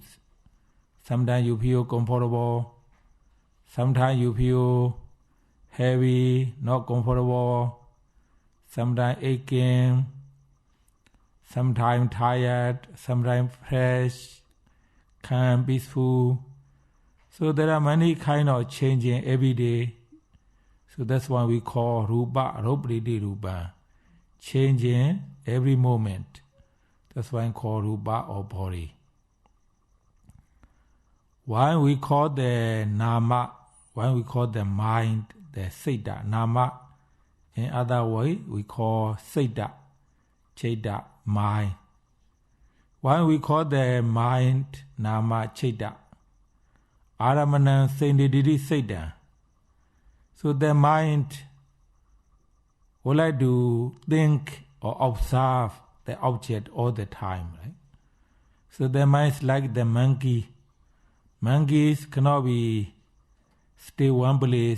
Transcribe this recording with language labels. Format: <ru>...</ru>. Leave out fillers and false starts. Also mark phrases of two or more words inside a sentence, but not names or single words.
<en>Sometimes you feel comfortable, sometimes you feel heavy, not comfortable, sometimes aching, sometimes tired, sometimes fresh, calm, peaceful. So there are many kind of changing every day. So that's why we call</en> <pi>rupa, ropriti rupa,</pi> <en>changing every moment. That's why we call rupa or body. Why we call the nama, why we call the mind, the</en> <pi>siddha, nama.</pi> <en>In other way, we call</en> <pi>siddha, chitta,</pi> <en>mind. Why we call the mind,</en> <pi>nama, chitta, aramana, sendididi, siddha.</pi> <en>So the mind would like to think or observe the object all the time, right? So the mind is like the monkey. Monkeys cannot stay one place.</en>